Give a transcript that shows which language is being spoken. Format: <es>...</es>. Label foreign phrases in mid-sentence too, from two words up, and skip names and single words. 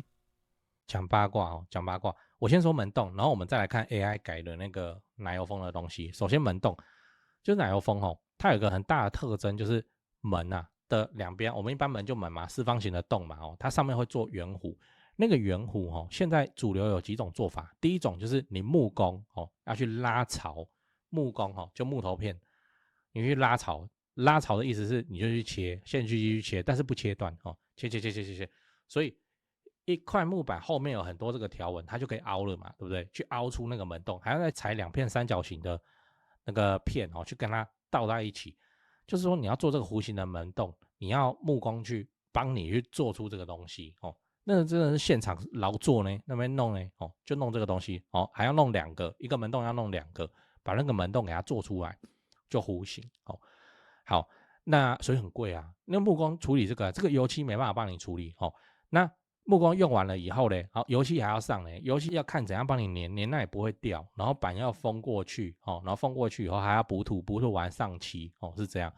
<zh>講八卦講八卦，我先說門洞，然後我們再來看 AI 改的那個奶油風的東西。首先門洞。就是奶油風它有一個很大的特徵，就是門的兩邊，我們一般門就門嘛，四方形的洞嘛它上面會做圓弧。那個圓弧現在主流有幾種做法。第一種就是你木工要去拉槽，木工就木頭片，你去拉槽，拉槽的意思是你就去切，线锯机去切，但是不切斷切，所以一塊木板後面有很多這個條紋，它就可以凹了嘛，对不對？去凹出那個門洞，還要再裁2片三角形的那個片去跟它倒在一起，就是說你要做這個弧形的門洞，你要木工去幫你去做出這個東西那真的是現場勞作呢，那邊弄呢就弄這個東西還要弄2個，一個門洞要弄2個，把那個門洞給它做出來，就弧形好，那所以很貴啊，那木工處理這個油漆沒辦法幫你處理那木工用完了以後呢，好，油漆還要上呢，油漆要看怎樣幫你粘那也不會掉，然後板要封過去然後封過去以後還要補土完上漆是這樣。</zh>